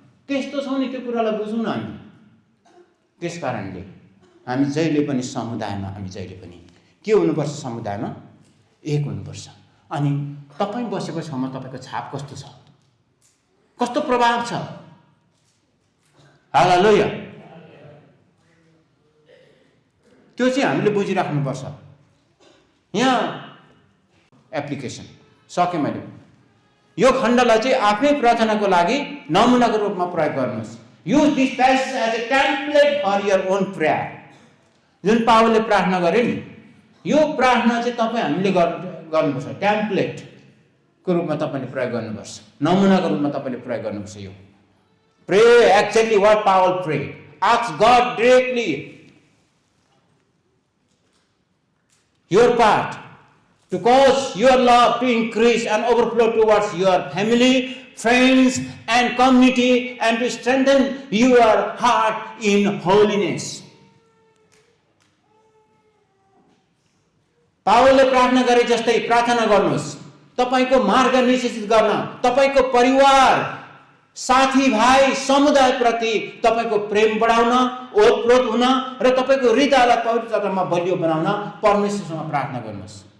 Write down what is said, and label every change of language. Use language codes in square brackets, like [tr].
[ne] त्यस्तो छ नि, त्यो कुरालाई बुझौँ न हामी। त्यस कारणले हामी जहिले पनि समुदायमा हामी जहिले पनि के हुनुपर्छ? समुदायमा एक हुनुपर्छ। अनि तपाईँ बसेको ठाउँमा तपाईँको छाप कस्तो छ, कस्तो प्रभाव छ? हालेलुया। त्यो चाहिँ हामीले बुझिराख्नुपर्छ। यहाँ एप्लिकेसन सकेँ मैले। यो खण्डलाई चाहिँ आफ्नै प्रार्थनाको लागि नमुनाको रूपमा प्रयोग गर्नुहोस्। [en] Use this passage as a template for your own prayer. [ne] जुन पावलले प्रार्थना गरे नि, यो प्रार्थना चाहिँ तपाईँ हामीले गर्नुपर्छ। टेम्प्लेटको रूपमा तपाईँले प्रयोग गर्नुपर्छ, नमुनाको रूपमा तपाईँले प्रयोग गर्नुपर्छ। [en] यो pray exactly what Paul pray, ask God directly your part to cause your love to increase and overflow towards your family, friends and community, and to strengthen your heart in holiness. [ne] पावलले प्रार्थना गरे जस्तै प्रार्थना गर्नुहोस्। तपाईको मार्ग निश्चित गर्न, तपाईको परिवार, साथी भाइ, समुदाय प्रति तपाईको प्रेम बढाउन, ओतप्रोत हुन र तपाईको हृदयलाई पवित्रतामा बलियो बनाउन परमेश्वरसँग प्रार्थना गर्नुहोस्।